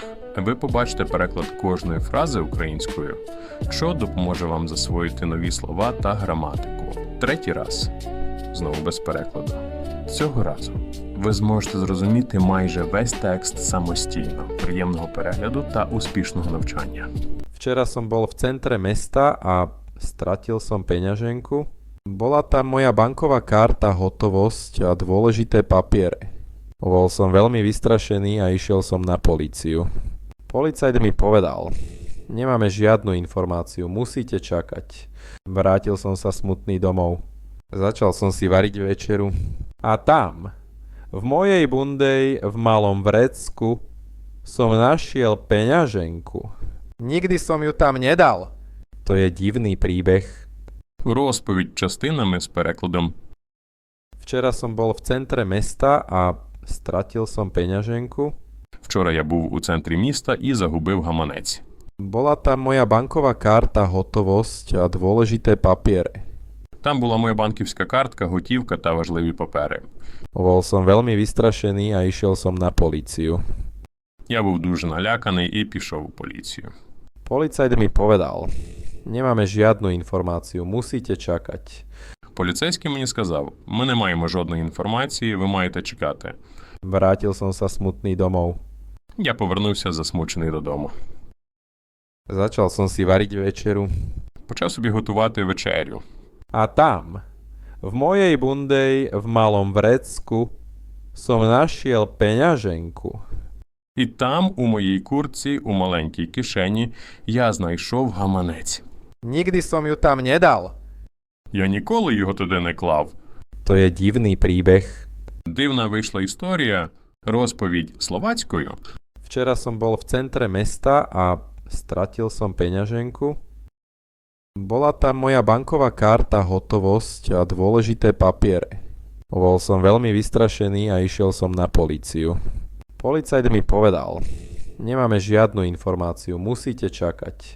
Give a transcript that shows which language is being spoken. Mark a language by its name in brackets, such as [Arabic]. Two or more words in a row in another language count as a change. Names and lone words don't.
[Ukrainian] Ви побачите переклад кожної фрази українською, що допоможе вам засвоїти нові слова та граматику. Третій раз – знову без перекладу. Цього разу ви зможете зрозуміти майже весь текст самостійно. Приємного перегляду та успішного навчання. [Slovak] Včera som bol v centre mesta a stratil som peňaženku. Bola tam moja banková karta, hotovosť a dôležité papiere. Bol som veľmi vystrašený a išiel som na políciu. Policajt mi povedal: nemáme žiadnu informáciu, musíte čakať. Vrátil som sa smutný domov. Začal som si variť večeru. A tam, v mojej bundej, v malom vrecku, som našiel peňaženku. Nikdy som ju tam nedal. To je divný príbeh. [Ukrainian] Розповідь частинами з перекладом. [Slovak] Včera som bol v centre mesta a stratil som peňaženku. [Ukrainian] Вчора я був у центрі міста і загубив гаманець. [Slovak] Bola tam moja banková karta, hotovosť a dôležité papiere. [Ukrainian] Там була моя банківська картка, готівка та важливі папери. [Slovak] Bol som veľmi vystrašený a išiel som na políciu. [Ukrainian] Я був дуже наляканий і пішов у поліцію. [Slovak] Policajt mi povedal: nemáme žiadnu informáciu, musíte čakať. [Ukrainian] Поліцейський мені сказав: ми не маємо жодної інформації, ви маєте чекати. [Slovak] Vrátil som sa smutný domov. [Ukrainian] Я повернувся засмучений додому. [Slovak] Začal som si variť večeru. [Ukrainian] Почав собі готувати вечерю. [Slovak] A tam, v mojej bundej, v malom vrecku, som našiel peňaženku. [Ukrainian] І там, у моїй куртці, у маленькій кишені, я знайшов гаманець. [Slovak] Nikdy som ju tam nedal. [Ukrainian] Я ніколи його туди не клав. [Slovak] To je divný príbeh. [Ukrainian] Дивна вийшла історія, розповідь словацькою. [Slovak] Včera som bol v centre mesta a stratil som peňaženku. Bola tam moja banková karta, hotovosť a dôležité papiere. Bol som veľmi vystrašený a išiel som na políciu. Policajt mi povedal: nemáme žiadnu informáciu, musíte čakať.